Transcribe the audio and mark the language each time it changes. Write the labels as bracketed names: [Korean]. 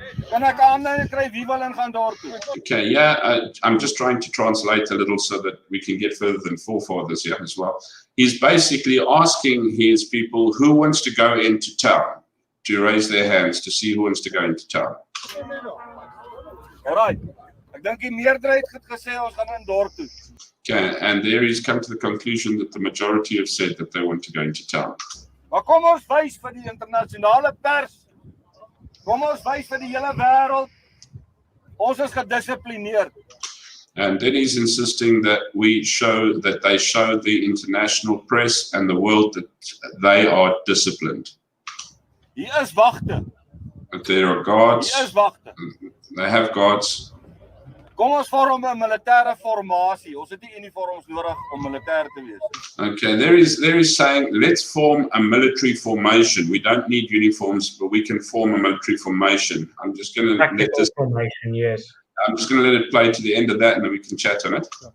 [Afrikaans] Kan ek 'n aanduiding kry wie wil ingaan dorp toe? [English] Okay, yeah, I'm just trying to translate a little so that we can get further than forefathers here as well. He's basically asking his people who wants to go into town, to raise their hands to see who wants to go into town. [Afrikaans] Alright, ek dink die meerderheid het gesê ons gaan in dorp toe. [English] Okay, and there he's come to the conclusion that the majority have said that they want to go into town. [Afrikaans] Maar kom ons wys vir die internasionale pers, kom ons wys vir die hele wêreld, ons is gedissiplineerd. [English] And then he's insisting that they show the international press and the world that they are disciplined. [Afrikaans] Hier is wagte. [English] That there are guards. [Afrikaans] Hier is wagte. [English] They have guards. [Afrikaans] Kom ons vorm 'n militêre formasie. Ons het nie uniforms nodig om militêr te wees. [English] Okay, there is saying, let's form a military formation. We don't need uniforms, but we can form a military formation. I'm just going to let this formation, yes. I'm just going to let it play to the end of that, and then we can chat on it.